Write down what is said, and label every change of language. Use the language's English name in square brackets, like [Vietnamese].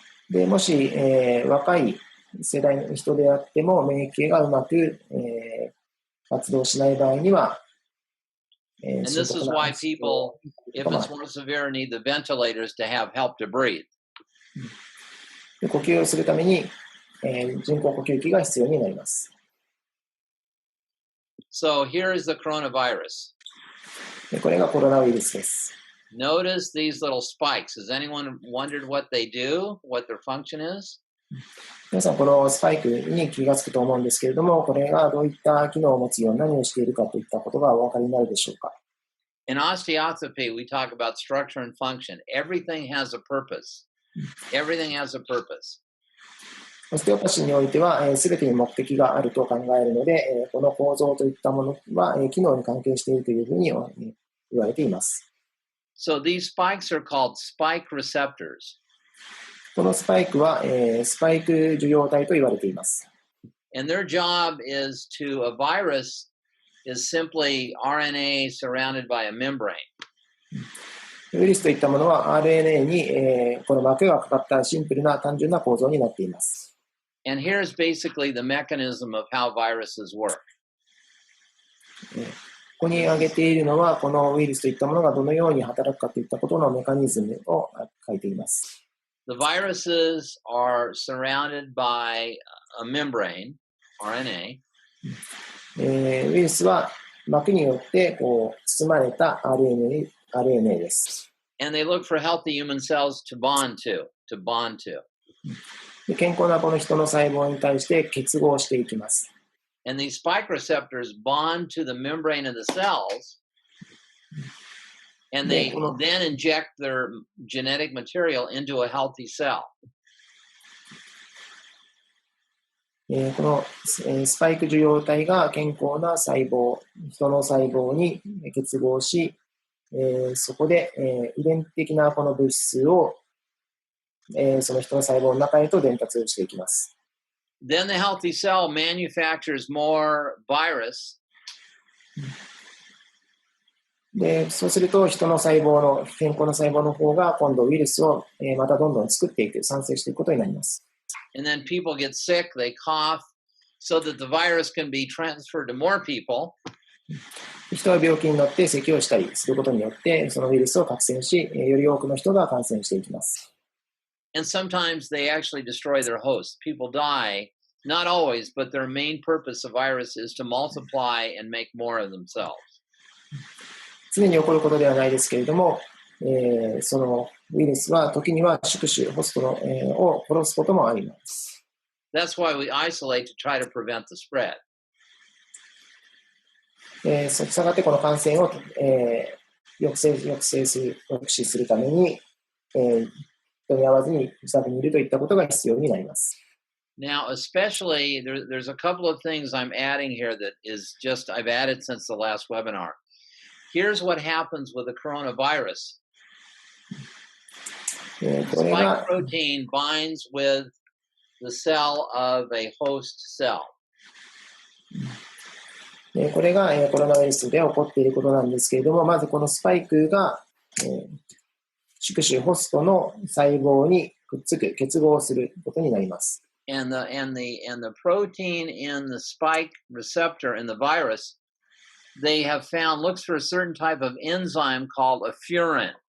[Japanese] でもし、若い世代の人であっても免疫系がうまく、活動しない場合には、 [English] And this is why people, if it's more severe, need the ventilators to have help to breathe. [Japanese] で呼吸をするために、人工呼吸器が必要になります。 [English] So here is the coronavirus. [Japanese] でこれがコロナウイルスです。 [English] Notice these little spikes. Has anyone wondered what they do, what their function is? [Japanese] 皆さん、このスパイクに気がつくと思うんですけれども、これがどういった機能を持つような何をしているかといったことがお分かりになるでしょうか。 [English] In osteopathy, we talk about structure and function. Everything has a purpose. Everything has a purpose. [Japanese] オステオパシーにおいては、すべてに目的があると考えるので、この構造といったものは、機能に関係しているというふうに言われています。 [English] So these spikes are called spike receptors. [Japanese] このスパイクは、スパイク受容体と言われています。 [English] And their job is to, a virus is simply RNA surrounded by a membrane. [Japanese] ウイルスといったものは RNA に、この膜がかかったシンプルな単純な構造になっています。 [English] And here's basically the mechanism of how viruses work. [Japanese] ここに挙げているのは、このウイルスといったものがどのように働くかといったことのメカニズムを書いています。 [English] The viruses are surrounded by a membrane, RNA. [Japanese] ウイルスは膜によってこう包まれた RNA です。 [English] And they look for healthy human cells to bond to. [Japanese] で健康なこの人の細胞に対して結合していきます。 [English] And these spike receptors bond to the membrane of the cells, and they then inject their genetic material into a healthy cell. [Japanese] このスパイク受容体が健康な細胞、人の細胞に結合し、そこで遺伝的なこの物質をその人の細胞の中へと伝達をしていきます。 [English] Then the healthy cell manufactures more virus. [Japanese] で、そうすると人の細胞の健康な細胞の方が今度ウイルスをまたどんどん作っていく、産生していくことになります。 [English] And then people get sick, they cough, so that the virus can be transferred to more people. [Japanese] 人は病気になって咳をしたりすることによってそのウイルスを感染し、より多くの人が感染していきます。 [English] And sometimes they actually destroy their host. People die, not always, but their main purpose of virus is to multiply and make more of themselves. [Japanese] 常に起こることではないですけれども、そのウイルスは時には宿主、ホストを殺すこともあります。 [English] That's why we isolate to try to prevent the spread. [Japanese] したがってこの感染を、抑止するために、人に会わずに自宅にいるといったことが必要になります。 [English] Now, especially, there's a couple of things I'm adding here that is just, I've added since the last webinar. Here's what happens with the coronavirus. [Japanese] これ [English] Spike [Japanese] が、 [English] protein binds with the cell of a host cell. [Japanese] これがコロナウイルスで起こっていることなんですけれども、まずこのスパイクが宿主ホストの細胞にくっつく、結合することになります。 [English] And the protein in the spike receptor in the virus, they have found looks for a certain type of enzyme called a furin.